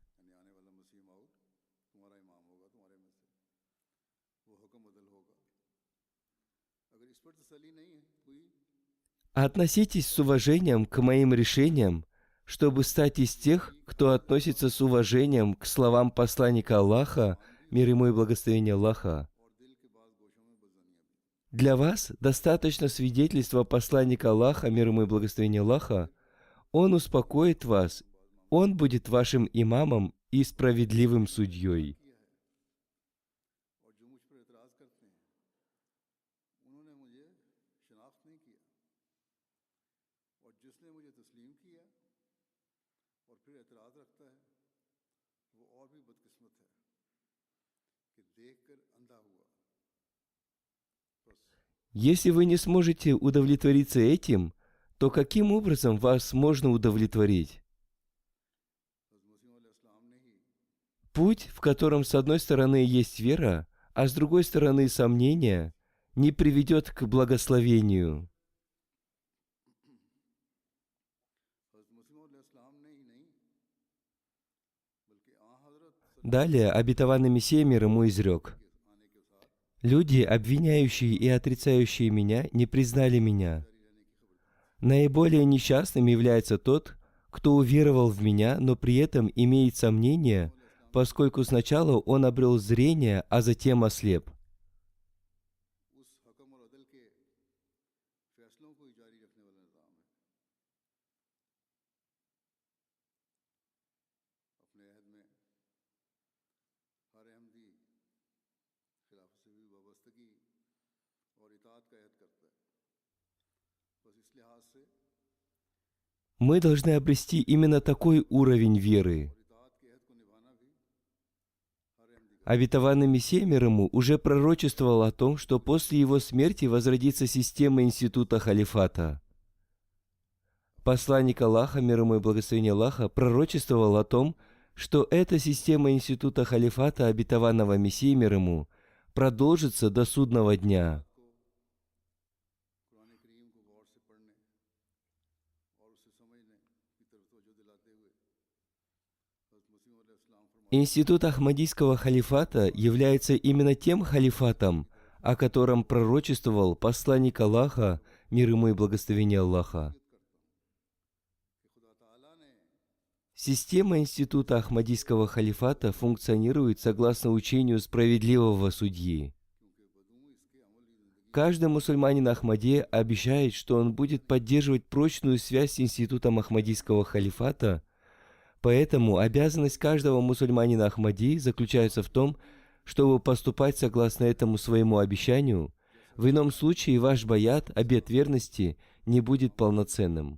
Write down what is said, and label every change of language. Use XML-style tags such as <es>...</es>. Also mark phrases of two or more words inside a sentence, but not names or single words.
<ru>Относитесь с уважением к моим решениям, чтобы стать из тех, кто относится с уважением к словам посланника Аллаха, мир ему и благословение Аллаха. Для вас достаточно свидетельства посланника Аллаха, мир ему и благословение Аллаха. Он успокоит вас, он будет вашим имамом и справедливым судьей.</ru> <ur>مجھ پر اعتراض کرتے ہیں انہوں نے مجھے شناخت نہیں کیا اور جس نے مجھے تسلیم کیا اور پھر اعتراض رکھتا ہے وہ اور بھی بدقسمت ہے کہ دیکھ کر اندھا ہوا بس.</ur> <ru>Если вы не сможете удовлетвориться этим, то каким образом вас можно удовлетворить?</ru> <ur>حضرت مسیح علیہ السلام نے ہی</ur> <ru>Путь, в котором с одной стороны есть вера, а с другой стороны сомнения, не приведет к благословению.</ru> <ur>حضرت مسیح علیہ السلام نے ہی نہیں بلکہ حضرت</ur> <ru>Далее обетованный Мессия мир ему изрек:</ru> <ur>آنے کے ساتھ</ur> <ru>«Люди, обвиняющие и отрицающие меня, не признали меня.</ru> <ur>جاری رہنے کی خبر</ur> <ru>Наиболее несчастным является тот, кто уверовал в меня, но при этом имеет сомнения, поскольку сначала он обрел зрение, а затем ослеп».</ru> <ur>اس حکم اور عدل کے فیصلوں کو ہی جاری رکھنے والا نظام ہے. اپنے عہد میں ہر احمدی خلافت سے بھی وابستگی اور اطاعت کا عہد کرتا ہے. بس اس لحاظ سے</ur> <ru>Мы должны обрести именно такой уровень веры.</ru> <ur>اور اطاعت کے عہد کو نبھانا بھی ہر احمدی کا</ur> <ru>Обетованный Мессия мир ему уже пророчествовал о том, что после его смерти возродится система института халифата. Посланник Аллаха, мир ему и благословение Аллаха, пророчествовал о том, что эта система института халифата обетованного Мессии мир ему продолжится до судного дня.</ru> <ur>قرآن کریم کو غور سے پڑھنے اور اسے سمجھنے کی طرف توجہ دلاتے ہوئے حضرت مسیح علیہ السلام فرماتے</ur> <ru>Институт Ахмадийского халифата является именно тем халифатом, о котором пророчествовал посланник Аллаха, мир ему и благословение Аллаха.</ru> <ur>کہ خدا تعالیٰ نے</ur> <ru>Система института Ахмадийского халифата функционирует согласно учению справедливого судьи.</ru> <ur>کیونکہ بدو اس کے عمل ہی زندگی</ur> <ru>Каждый мусульманин Ахмадия обещает, что он будет поддерживать прочную связь с институтом Ахмадийского халифата, поэтому обязанность каждого мусульманина Ахмадии заключается в том, чтобы поступать согласно этому своему обещанию. В ином случае ваш баят, обет верности, не будет полноценным.</ru>